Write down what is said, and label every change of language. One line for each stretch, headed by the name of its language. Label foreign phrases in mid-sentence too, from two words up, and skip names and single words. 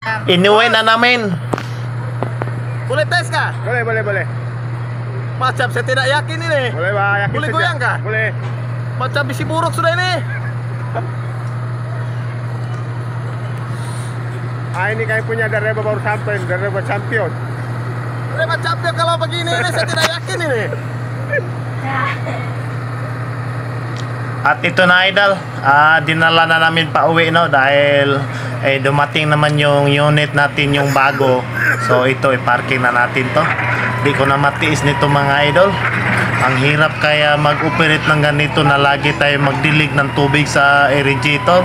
Filipino: Inuwi na namin.
Malay: Boleh tes kah? Boleh. Macam saya tidak yakin ini. Boleh, Pak. Yakin Boleh saja. goyang kah? Boleh. Macam bisi buruk sudah ini. Ini kayak punya Dareba baru sampai, Dareba champion. Dareba champion kalau begini ini saya tidak yakin ini.
Filipino: At ito na idol, dinala na namin pa uwi no dahil dumating naman yung unit natin yung bago. So ito i-parking na natin to. Di ko na matiis nito mga idol. Ang hirap kaya mag-operate ng ganito na lagi tayo magdilig ng tubig sa aerator.